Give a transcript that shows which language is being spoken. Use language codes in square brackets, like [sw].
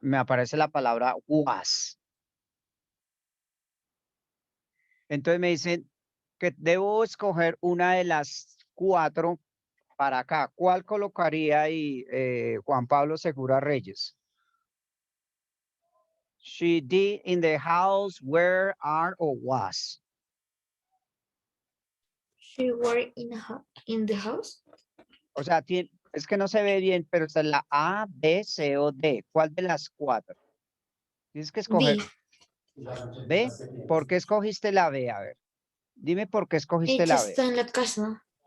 [es] Me aparece la palabra was. Entonces me dicen que debo escoger una de las 4 para acá. ¿Cuál colocaría ahí Juan Pablo Segura Reyes? [en] She did in the house, where, are, or was. She were in the house. [es] O sea, es que no se ve bien, pero está la A, B, C o D. ¿Cuál de las 4? Tienes que escoger B. B. ¿Por qué escogiste la B? A ver, dime por qué escogiste Ella la B. está en la casa.